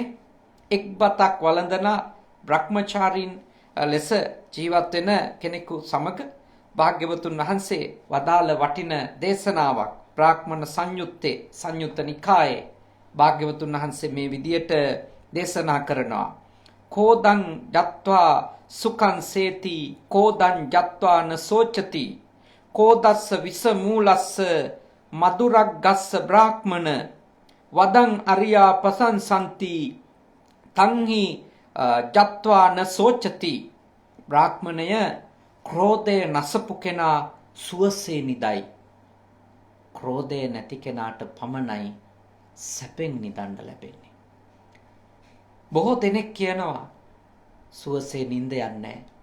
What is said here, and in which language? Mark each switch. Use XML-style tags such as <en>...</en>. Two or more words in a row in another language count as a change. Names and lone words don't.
<si>එක් බතක් වළඳන බ්‍රහ්මචාරීන් ලෙස ජීවත් වෙන කෙනෙකු සමග භාග්‍යවතුන් වහන්සේ වදාළ වටින දේශනාවක් බ්‍රාහ්මණ සංයුත්තේ සංයුත්ත නිකායේ භාග්‍යවතුන් වහන්සේ මේ විදියට දේශනා කරනවා.</si> <pi>කෝදං යත්වා සුඛං සේති කෝදං යත්වා න සෝචති කෝදස්ස විස මූලස්ස මදුරක් ගස්ස බ්‍රාහ්මණ වදං අරියා පසංසන්ති තංහි යත්වා න සෝචති.</pi> <si>බ්‍රාහ්මණය ක්‍රෝධය නසපු කෙනා සුවසේ නිදයි. ක්‍රෝධය නැති කෙනාට පමණයි සැපෙන් නිදන්න ලැබෙන්නේ. බොහෝ දෙනෙක් කියනවා සුවසේ නිින්ද යන්නේ.</si>